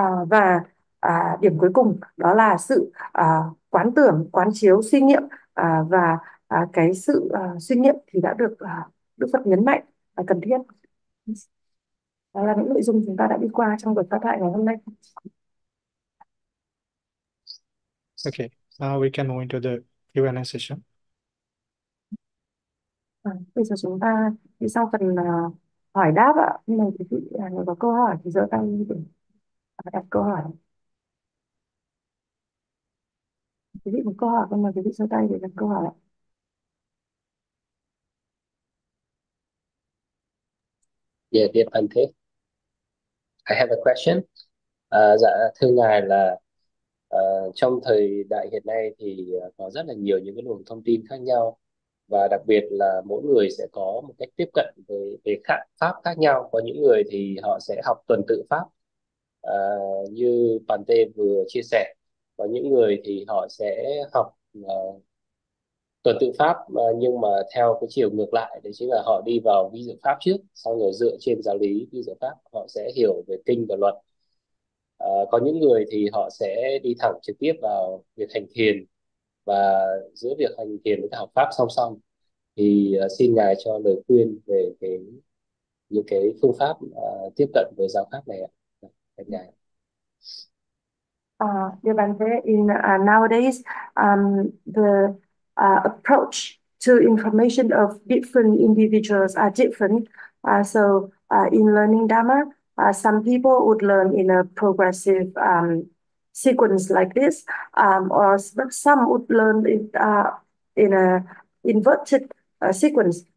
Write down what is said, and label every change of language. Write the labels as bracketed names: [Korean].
[Vietnamese] Và điểm cuối cùng đó là sự quán tưởng, quán chiếu, suy nghiệm, và cái sự suy nghiệm thì đã được Đức Phật nhấn mạnh là cần thiết. Đó là những nội dung chúng ta đã đi qua trong buổi phát thoại ngày hôm nay. [English] Okay, now we can move into the Q&A session. [Vietnamese] Bây giờ chúng ta đi sau phần hỏi đáp ạ. Nhưng mà quý vị nếu có câu hỏi thì giơ tay để đặt câu hỏi. Quý vị có câu hỏi không, mà quý vị giơ tay để đặt câu hỏi ạ. [English] Yeah, dear Bhante, I have a question. [Vietnamese] Dạ thưa ngài là trong thời đại hiện nay thì có rất là nhiều những cái luồng thông tin khác nhau, và đặc biệt là mỗi người sẽ có một cách tiếp cận về pháp khác nhau. Có những người thì họ sẽ học tuần tự pháp như Bhante vừa chia sẻ, có những người thì họ sẽ học tuần tự pháp nhưng mà theo cái chiều ngược lại, đấy chính là họ đi vào vi diệu pháp trước, sau rồi dựa trên giáo lý vi diệu pháp họ sẽ hiểu về kinh và luật. Có những người thì họ sẽ đi thẳng trực tiếp vào việc hành thiền, và giữa việc hành thiền với cả học pháp song song. Thì xin ngài cho lời khuyên về những cái phương pháp tiếp cận với giáo pháp này ạ. Cảm ngài. [English] Dear Bhante, in nowadays, the approach to information of different individuals are different. So, in learning Dharma, some people would learn in a progressive sequence like this, but some would learn it in a inverted sequence.